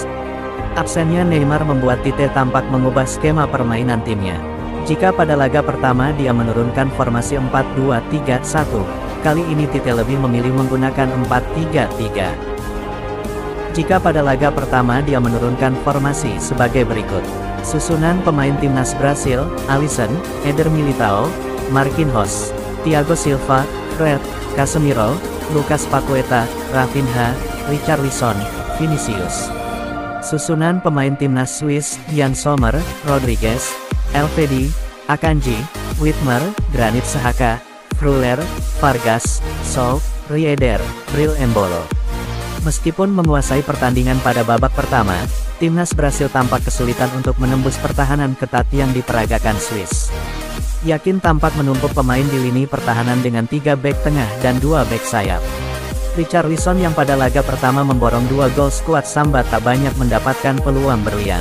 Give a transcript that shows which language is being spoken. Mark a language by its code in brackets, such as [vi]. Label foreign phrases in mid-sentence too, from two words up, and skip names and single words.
[id] Absennya Neymar membuat Tite tampak mengubah skema permainan timnya. Jika pada laga pertama dia menurunkan formasi 4-2-3-1, kali ini Tite lebih memilih menggunakan 4-3-3. Jika pada laga pertama dia menurunkan formasi sebagai berikut. Susunan pemain timnas Brasil: Alisson, Eder Militao, Marquinhos, Thiago Silva, Fred, Casemiro, Lucas Paqueta, Rafinha, Richarlison, Vinicius. Susunan pemain timnas Swiss: Yann Sommer, Rodriguez, Elvedi, Akanji, Whitmer, Granit Xhaka, Freuler, Vargas, Sow, Rieder, Bril Embolo. Meskipun menguasai pertandingan pada babak pertama, timnas Brasil tampak kesulitan untuk menembus pertahanan ketat yang diperagakan Swiss. Yakin tampak menumpuk pemain di lini pertahanan dengan 3 bek tengah dan 2 bek sayap. Richarlison yang pada laga pertama memborong 2 gol skuad Samba tak banyak mendapatkan peluang berlian.